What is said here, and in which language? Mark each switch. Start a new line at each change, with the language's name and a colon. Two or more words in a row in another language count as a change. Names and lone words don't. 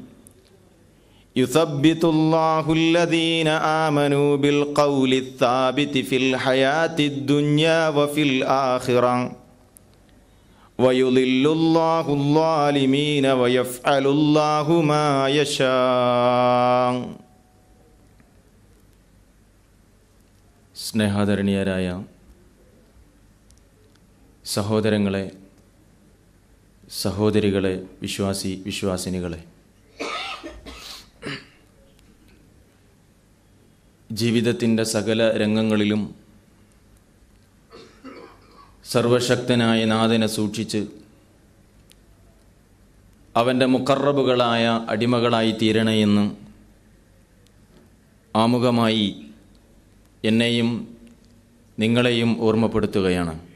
Arabic: يثبت الله الذين آمنوا بالقول الثابت في الحياة الدنيا وفي الآخرة، ويضل الله الظالمين ويفعل الله ما يشاء.
Malayalam: സ്നേഹാദരണീയരായ സഹോദരങ്ങളെ, സഹോദരികളെ, വിശ്വാസിനികളെ, ജീവിതത്തിൻ്റെ സകല രംഗങ്ങളിലും സർവശക്തനായ നാഥനെ സൂക്ഷിച്ച് അവൻ്റെ മുഖറബുകളായ അടിമകളായി തീരണയെന്ന് ആമുഖമായി എന്നെയും നിങ്ങളെയും ഓർമ്മപ്പെടുത്തുകയാണ്.